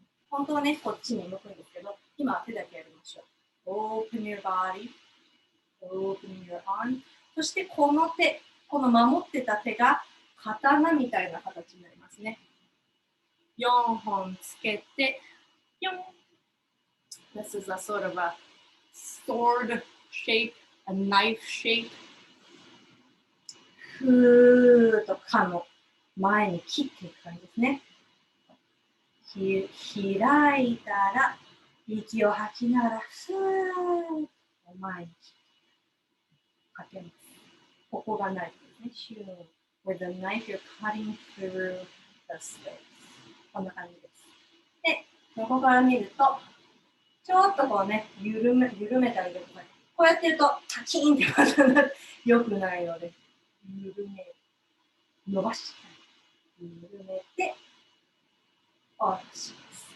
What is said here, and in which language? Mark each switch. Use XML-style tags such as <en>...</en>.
<ja>本当はね、こっちに向くんですけど、今は手だけやりましょう。</ja> <en>Open your body, open your arm.</en> <ja>そしてこの手、この守ってた手が刀みたいな形になりますね。 4本つけて、</ja> <en>This is a sort of a sword shape, a knife shape.</en> <ja>ふーっとかの前に切っていく感じですね。開いたら息を吐きながらふーっと前にかけます。ここがナイフですね。</ja> <en>With the knife, you're cutting through the space.</en> <ja>こんな感じです。で、横から見ると、ちょっとこうね、緩めてあげてください。こうやってると、パキーンってまた良くないので、伸ばして、緩めて、下ろします。</ja>